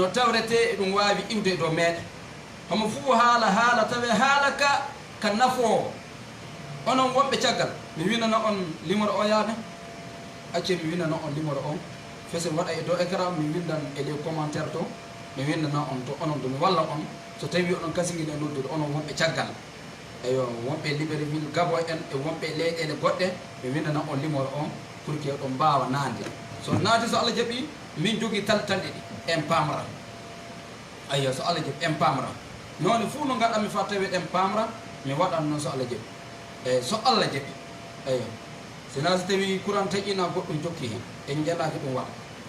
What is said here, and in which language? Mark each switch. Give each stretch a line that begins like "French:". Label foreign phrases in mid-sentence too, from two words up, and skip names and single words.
Fula: tawrete ɗum wawi iwde dow meɗen homo fuu haala tawe haala ka nafoo onon wonɓe caggal mi winana on numéro o yaade acce mi winana on numéro on fese waɗa e dow écran mi windan e
French: les commentaire
Fula: to mi windana on to onon domi walla on so tawi oɗon kasigui e noddude onon wonɓe caggal eyo wonɓe Libreville Gabon en e wonɓe leyɗele goɗɗe mi windana on numéro on
French: pour que
Fula: ɗon mbawa nande so naati so Allah jaaɓi min jogui taltanɗe ɗi en pamra ayyo so Allah jaaɓi en pamra noni fuu no gaɗanmi fa tawi ɗen pamra mi waɗan noon so Allah jaaɓi eyyi so Allah jaaɓi eyyo sina so tawi courant taƴina goɗɗum jokki hen en jalaki ɗum waɗa